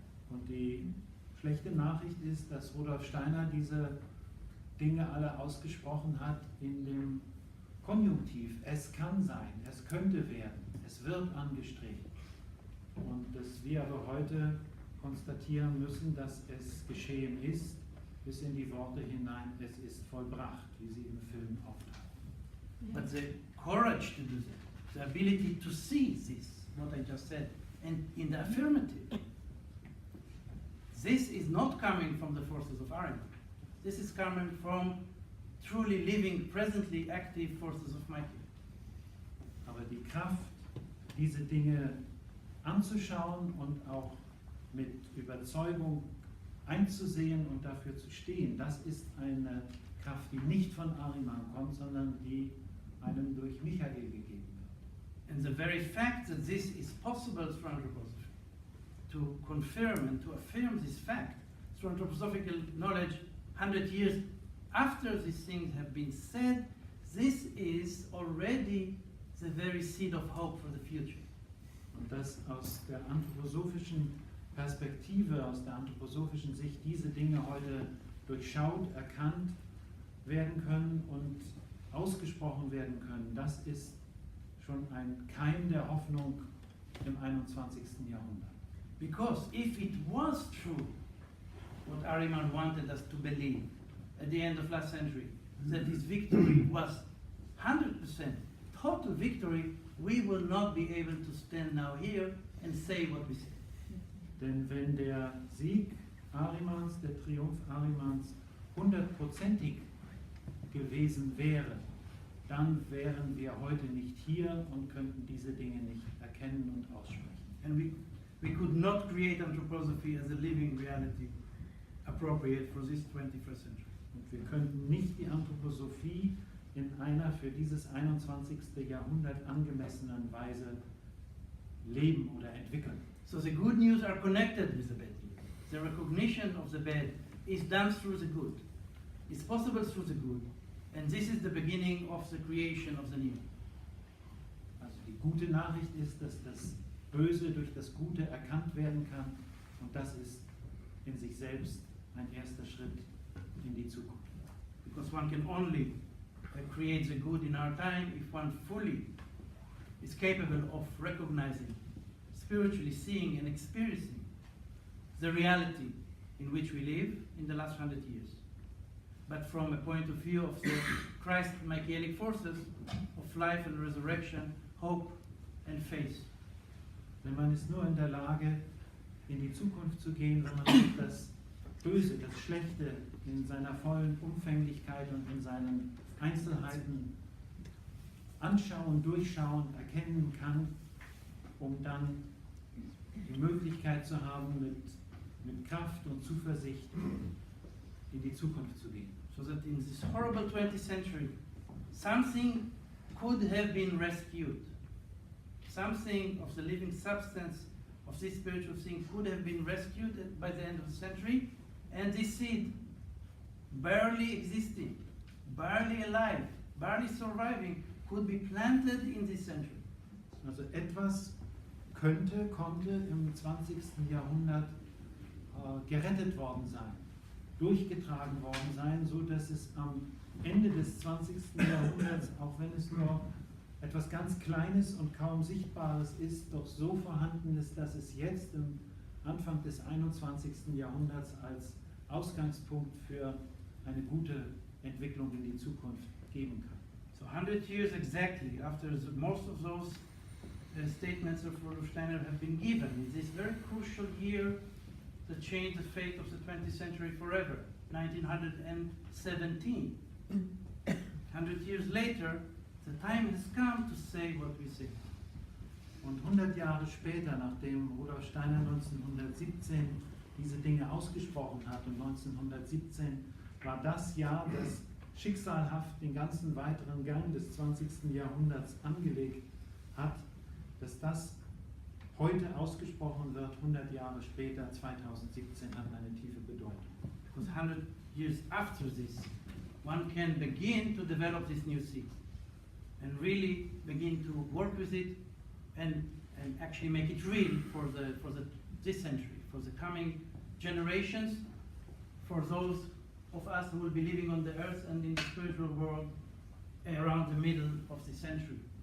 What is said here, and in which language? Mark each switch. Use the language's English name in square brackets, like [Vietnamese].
[German] Und die schlechte Nachricht ist, dass Rudolf Steiner diese Dinge alle ausgesprochen hat in dem Konjunktiv. Es kann sein, es könnte werden, es wird angestrebt. Und dass wir aber heute konstatieren müssen, dass es geschehen ist, bis in die Worte hinein, es ist vollbracht, wie sie im Film auftauchen. [English] But the courage to do that, the ability to see this, what I just said, and in the affirmative, this is not coming from the forces of Ahriman. This is coming from truly living, presently active forces of Michael. [German] Aber die Kraft, diese Dinge anzuschauen und auch mit Überzeugung einzusehen und dafür zu stehen, das ist eine Kraft, die nicht von Ahriman kommt, sondern die einem durch Michael gegeben wird. [English] And the very fact that this is possible through anthroposophy, to confirm and to affirm this fact through anthroposophical knowledge 100 years after these things have been said, this is already the very seed of hope for the future. [German] Und dass aus der anthroposophischen Perspektive, aus der anthroposophischen Sicht diese Dinge heute durchschaut, erkannt werden können und ausgesprochen werden können, das ist schon ein Keim der Hoffnung im 21. Jahrhundert. [English] Because if it was true, what Ahriman wanted us to believe at the end of last century, that his victory was 100% total victory, we will not be able to stand now here and say what we say. [German] Denn wenn der Sieg Ahrimans, der Triumph Ahrimans 100%ig gewesen wäre, dann wären wir heute nicht hier und könnten diese Dinge nicht erkennen und aussprechen. [English] And we could not create anthroposophy as a living reality appropriate for this 21st century. [German] Und wir könnten nicht die Anthroposophie in einer für dieses 21. Jahrhundert angemessenen Weise leben oder entwickeln. [English] So the good news are connected with the bad news. The recognition of the bad is done through the good. It's possible through the good. And this is the beginning of the creation of the new. [German] Also die gute Nachricht ist, dass das Böse durch das Gute erkannt werden kann und das ist in sich selbst ein erster Schritt in die Zukunft. [English] Because one can only create the good in our time if one fully is capable of recognizing, spiritually seeing and experiencing the reality in which we live in the last 100 years. But from a point of view of the Christ-Michaelic forces of life and resurrection, hope and faith. [German] Denn man ist nur in der Lage, in die Zukunft zu gehen, wenn man sich das Böse, das Schlechte in seiner vollen Umfänglichkeit und in seinen Einzelheiten anschauen, durchschauen, erkennen kann, um dann die Möglichkeit zu haben, mit Kraft und Zuversicht in die Zukunft zu gehen. [English] So that in this horrible 20th century, something could have been rescued. Something of the living substance of this spiritual thing could have been rescued by the end of the century, and this seed, barely existing, barely alive, barely surviving, could be planted in this century. [German] Also etwas konnte im 20. Jahrhundert gerettet worden sein, durchgetragen worden sein, so dass es am Ende des 20. Jahrhunderts, auch wenn es nur etwas ganz Kleines und kaum Sichtbares ist, doch so vorhanden ist, dass es jetzt im Anfang des 21. Jahrhunderts als Ausgangspunkt für eine gute Entwicklung in die Zukunft geben kann. [English] So 100 years exactly after most of those statements of Rudolf Steiner have been given, in this very crucial year that changed the fate of the 20th century forever, 1917. 100 years later, the time has come to say what we say. [German] Und 100 Jahre später, nachdem Rudolf Steiner 1917 diese Dinge ausgesprochen hat, und 1917 war das Jahr, das schicksalhaft den ganzen weiteren Gang des 20. Jahrhunderts angelegt hat, dass das heute ausgesprochen wird, 100 Jahre später, 2017, hat eine tiefe Bedeutung. [English] Because 100 years after this, one can begin to develop this new seed and really begin to work with it and actually make it real for this century, for the coming generations, for those of us who will be living on the earth and in the spiritual world around the middle of the century.